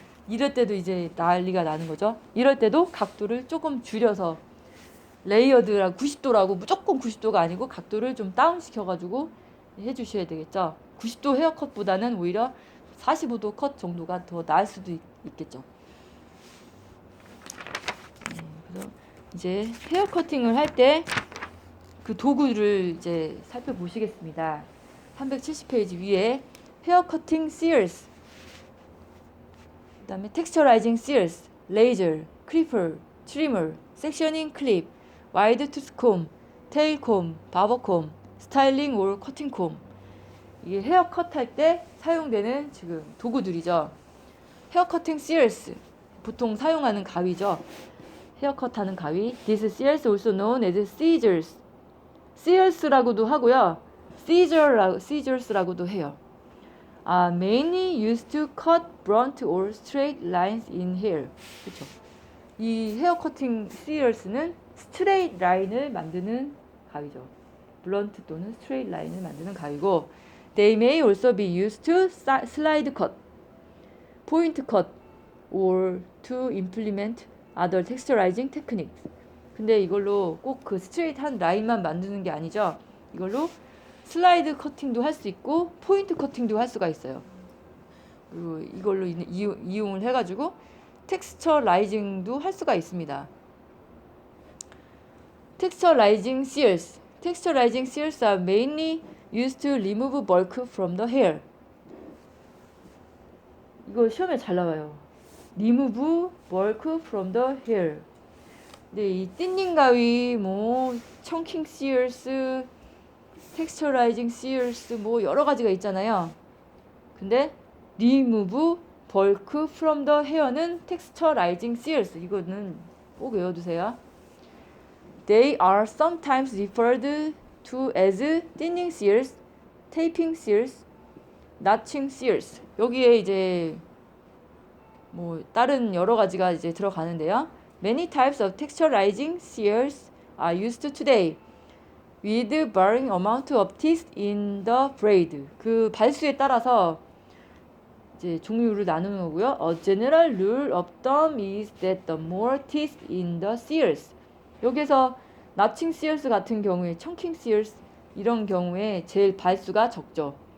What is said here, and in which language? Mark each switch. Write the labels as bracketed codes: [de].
[ko] 이럴 때도 이제 난리가 나는 거죠. 이럴 때도 각도를 조금 줄여서 레이어드라 90도라고 무조건 90도가 아니고 각도를 좀 다운 시켜가지고 해주셔야 되겠죠. 90도 헤어컷보다는 오히려 45도 컷 정도가 더 나을 수도 있겠죠. 그래서 이제 헤어 커팅을 할 때 그 도구를 이제 살펴보시겠습니다. 370페이지 위에 헤어 커팅 [en] shears, 그다음에 texturizing shears, laser, clipper, trimmer, sectioning clip, wide tooth comb, tail comb, barber comb, styling or cutting comb. [ko] 이게 헤어 컷 할 때 사용되는 지금 도구들이죠. 헤어 커팅 shears 보통 사용하는 가위죠. 헤어컷 하는 가위. [en] This shears also known as scissors. [ko] shears라고도 하고요. scissors라고도 해요. [en] Mainly used to cut blunt or straight lines in hair. [ko] 그렇죠. 이 헤어 커팅 shears는 스트레이트 라인을 만드는 가위죠. 블런트 또는 스트레이트 라인을 만드는 가위고, [en] they may also be used to slide cut, point cut, or to implement other texturizing techniques. [ko] 근데 이걸로 꼭 그 스트레이트한 라인만 만드는 게 아니죠. 이걸로 슬라이드 커팅도 할 수 있고 포인트 커팅도 할 수가 있어요. 그리고 이걸로 이용을 해가지고 텍스처 라이징도 할 수가 있습니다. [en] Texturizing shears. Texturizing shears are mainly used to remove bulk from the hair. [ko] 이거 시험에 잘 나와요. [en] Remove bulk from the hair. [ko] 네, 이 틴닝 가위, 뭐 청킹 shears, texturizing shears, 뭐 여러 가지가 있잖아요. 근데 [en] remove bulk from the hair [ko] 는 texturizing shears. 이거는 꼭 외워두세요. [en] They are sometimes referred to as thinning shears, taping shears, notching shears. [ko] 여기에 이제 뭐 다른 여러 가지가 이제 들어가는데요. [en] Many types of texturizing shears are used today, with varying amount of teeth in the blade. [ko] 그 발수에 따라서 이제 종류를 나누는 거고요. [en] A general rule of thumb is that the more teeth in the shears. [ko] 여기서 notching shears 같은 경우에, chunking shears 이런 경우에 제일 발수가 적죠.